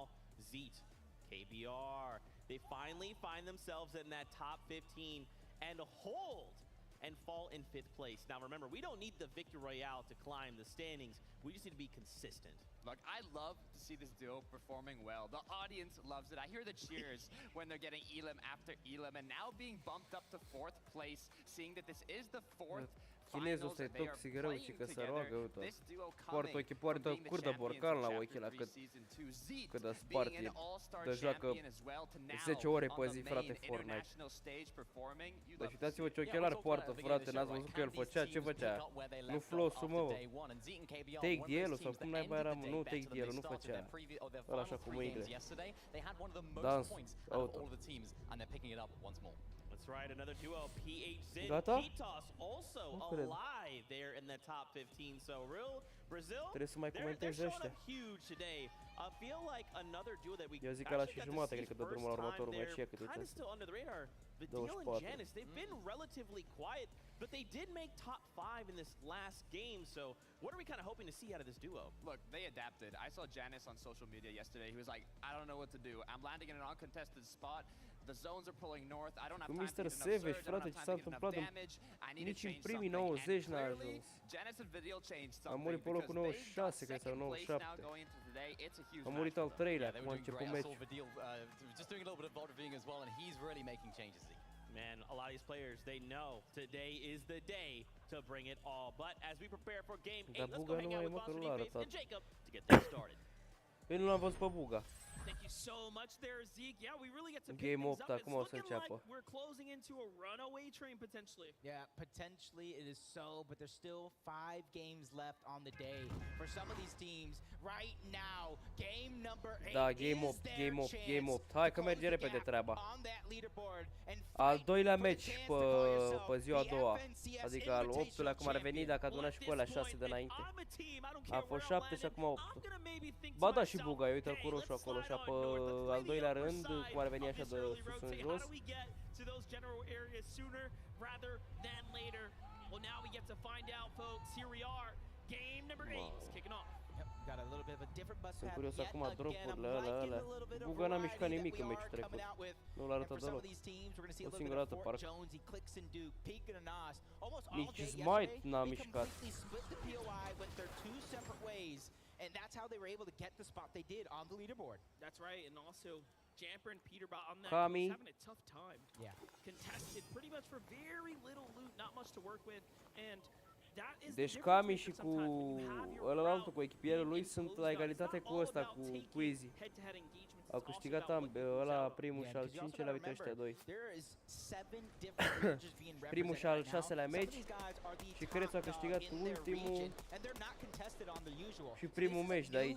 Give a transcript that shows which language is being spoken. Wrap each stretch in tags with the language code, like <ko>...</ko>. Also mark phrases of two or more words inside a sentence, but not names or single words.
<en>Zeet, KBR, they finally find themselves in that top 15 and hold and fall in 5th place. Now remember, we don't need the Victory Royale to climb the standings. We just need to be consistent. Look, I love to see this duo performing well. The audience loves it. I hear the cheers when they're getting elim after elim, and now being bumped up to 4th place, seeing that this is the</en> <ro>Chinezul ăsta e toxic rău, ci că se roagă, uite. Poartă ochii, poartă curda borcan la ochi la cât de spart e. De joacă 10 ore pe zi, frate, Fortnite. Deci uitați-vă ce ochelari poartă, frate, n-ați văzut că el făcea, ce făcea? Nu floss-ul, mă.</ro> <en>Take the</en> <ro>sau cum naiba era, nu</ro> <en>take the</en> <ro>nu făcea. Ăla așa cu mâinile. Dans, auto.</ro> <en>That's right, another duo, PH</en> <ro>Gata?</ro> <en>Kitos also alive there in the top 15. So real Brazil,</en> <ro>trebuie să mai comentez ăștia.</ro> <en>Huge today. I feel like another duo that we</en> <ro>Eu zic că la și jumătate, cred că dă drumul la următorul meci, cât</ro> <en>kind of still under the radar. Vidil and Janice, they've been relatively quiet, but they did make top 5 in this last game. So what are we kind of hoping to see out of this duo? Look, they adapted. I saw Janice on social media yesterday. He was like, I don't know what to do. I'm landing in an uncontested spot. The zones are pulling north. I don't have time to get enough surge. I don't have time to get enough damage. I need to change something. And clearly, Janice and Vidil changed something.</en> <ro>Am murit pe locul 96, cred sau 97. Am murit al treilea, cum a început meciul.</ro> <en>Just doing a little bit of VOD reviewing as well, and he's really making changes. Man, a lot of these players, they know today is the day to bring it all. But as we prepare for game 8, let's go hang out with Boss and Jacob to get things started.</en> <ro>Eu nu l-am văzut pe Buga.</ro> <en>Thank you so much there, Zeke. Yeah, we really get to pick</en> <ro>Game</ro> <en>things</en> <ro>8</ro> <en>up.</en> <ro>acum</ro> <en>It's</en> <ro>o să</ro> <en>looking like</en> <ro>înceapă.</ro> <en>we're closing into a runaway train potentially. Yeah, potentially it is so, but there's still 5 games left on the day for some of these teams. Right now, game number 8</en> <ro>Da, game 8. Hai că merge repede treaba. Al doilea meci pe ziua a doua. Adică al 8-lea cum ar veni dacă aduna și cu alea 6 de înainte. A fost 7 și acum 8. Ba da, și Buga, uite-l cu roșu acolo și pe al doilea rând, cum ar veni așa de sus în jos. Sunt curios acum drop-urile alea. Buga n-a mișcat nimic în meciul trecut. Nu l-a arătat deloc. O singură dată parcă. Nici Smite n-a mișcat.</ro> <en>And that's how they were able to get the spot they did on the leaderboard. That's right, and also Jamper and Peterbot on that Kami was having a tough time. Yeah. Contested pretty much for very little loot, not much to work with, and that is</en> <ro>deci Kami și cu ălălaltul, cu echipierul lui, sunt la egalitate cu ăsta, cu Quizzy. Au câștigat ăla primul și al 5-lea, uite ăștia doi. Primul și al 6-lea meci și Crețu a câștigat ultimul și primul meci de aici.</ro>